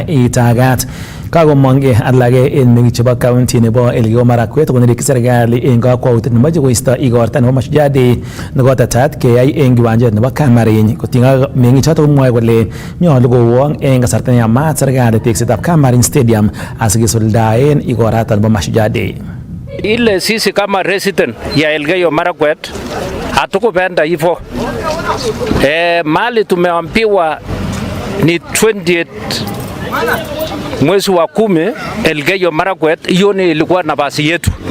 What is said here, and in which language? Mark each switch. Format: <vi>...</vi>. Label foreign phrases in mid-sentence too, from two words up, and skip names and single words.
<kln>itagat kakomonge alage en meng'ik chebo county nebo Elgeyo Marakwet konereki serikali eng kakwautiet nemoche koisto igorta nebo Mashujaa Day nekotetat keyai eng kiwanjet nebo Kamariny kotinygei ak meng'ichoto komwoe kole nyolu kowong eng kasarta neyamat serikali teksetab Kamariny Stadium asikisuldaen igorata nebo Mashujaa Day.</kln> <sw>Ile sisi kama resident ya Elgeyo Marakwet hatukupenda hivyo. Mali tumeambiwa ni 28 mwezi wa 10 Elgeyo Marakwet, hiyo ni ilikuwa nafasi yetu.</sw>